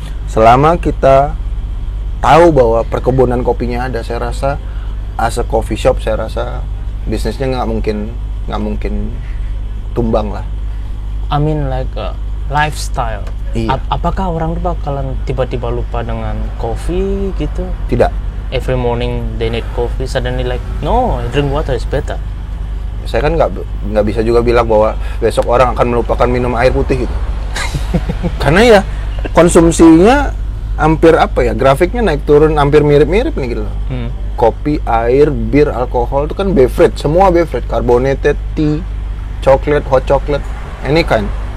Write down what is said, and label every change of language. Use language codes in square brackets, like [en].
[id] selama kita tahu bahwa perkebunan kopinya ada, saya rasa [en] as a coffee shop, [id] saya rasa bisnisnya nggak mungkin tumbang lah. [en] I mean like a lifestyle. [id] Iya. Apakah orang tuh bakalan tiba-tiba lupa dengan kopi gitu? Tidak. [en] Every morning they need coffee, suddenly like no, drink water is better. [id] Saya kan nggak bisa juga bilang bahwa besok orang akan melupakan minum air putih gitu. Karena ya konsumsinya hampir grafiknya naik turun hampir mirip-mirip nih gitu loh. Kopi, air, bir, alkohol itu kan beverage, semua beverage, carbonated, tea, coklat, [en] hot chocolate, any kind.